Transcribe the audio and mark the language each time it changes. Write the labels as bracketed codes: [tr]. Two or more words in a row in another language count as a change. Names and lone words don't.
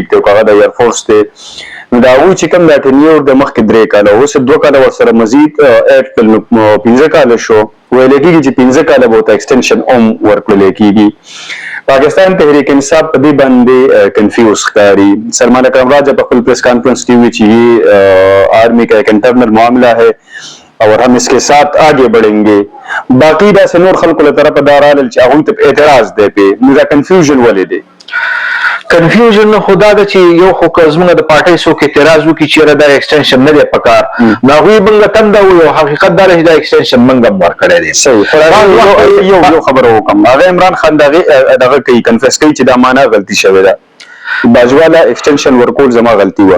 [ps] دی که هغه د ایرفورس دی نو د هغوی چې کوم دا ټینیور د مخکې 3 کاله اوس 2 کاله ورسره مزید ایډ کړل نو 15 کاله شو ویلی کېږي چې 15 کاله به ورته ایکسټینشن هم ورکړلی کېږي پاکستان تحریک انصاف په دې باندې کنفیوز ښکاري سلمان اکرم راجا په خپل [en] press conference [ps] کې وی چې [ur] یہ آرمی کا ایک انٹرنل معاملہ ہے اور ہم اس کے ساتھ آگے بڑھیں گے [ps] باقی دا سنور خلق له طرف دارال چې هغوی ته اعتراض دی پې نو دا کنفیوژن ولې دی کنفیوژن خدا ده چې یو خو که زموږ د پارټۍ څوک اعتراض وکړي چې یاره دا ایکسټینشن نه دی پکار نو هغوی موږ ته هم دا وایي حقیقت دا دی چې دا ایکسټینشن موږ هم ورکړی دی یو خبره وکړم هغه عمران خان دغه کوي کنفیس کوي چې دا معنا غلطي شوې ده باجوالا ایکسټنشن ورکول زما غلطي و